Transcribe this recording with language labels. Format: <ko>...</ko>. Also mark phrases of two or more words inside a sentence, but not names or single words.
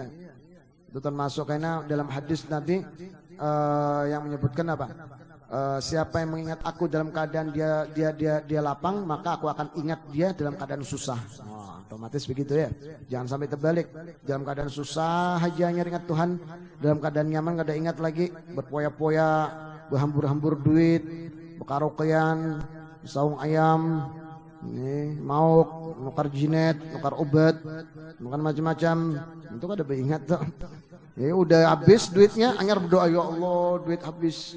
<id>Itu termasuk karena dalam hadis Nabi yang menyebutkan apa? Siapa yang mengingat aku dalam keadaan dia lapang, maka aku akan ingat dia dalam keadaan susah. Otomatis begitu ya. Jangan sampai terbalik. Dalam keadaan susah aja ingat Tuhan, dalam keadaan nyaman gak ada ingat lagi,</id> <bjn>berpoya-poya, berhambur-hambur duit, berkaraokean, saung ayam, nih, mauk, nukar jinet, nukar obat, bukan macam-macam. Itu kan ada beringat tuh. Ya udah habis duitnya, anyar berdoa, ya Allah duit habis.</bjn>